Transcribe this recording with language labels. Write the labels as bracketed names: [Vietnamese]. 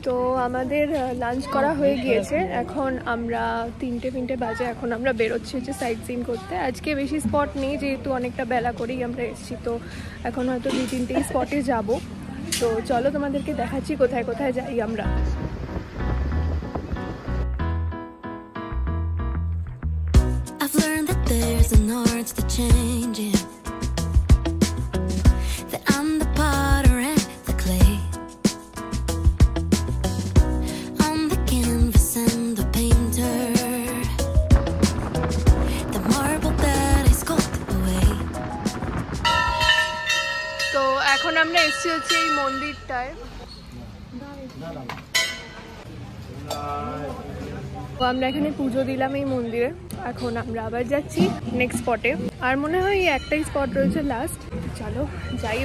[Bangla] তো আমাদের লাঞ্চ করা হয়ে গিয়েছে, এখন আমরা 3টে বাজে। এখন আমরা বেরোচ্ছি হচ্ছে সাইট সিন করতে। আজকে বেশি স্পট নেই, যেহেতু অনেকটা বেলা করেই আমরা এসেছি, তো এখন হয়তো 2-3টেই স্পটে যাব। তো চলো তোমাদেরকে দেখাচ্ছি কোথায় কোথায় যাই আমরা। [English] I've learned that there's an art to changing, that I'm the potter and the clay, I'm the canvas and the painter, the marble that I sculpt away. [Bangla] তো এখন আমরা এসেছি হচ্ছে এই মন্দিরটায়। আমরা এখানে পুজো দিলাম এই মন্দিরে, এখন আমরা আবার যাচ্ছি নেক্সট স্পটে। আর মনে হয় একটাই স্পট রয়েছে লাস্ট, চলো যাই।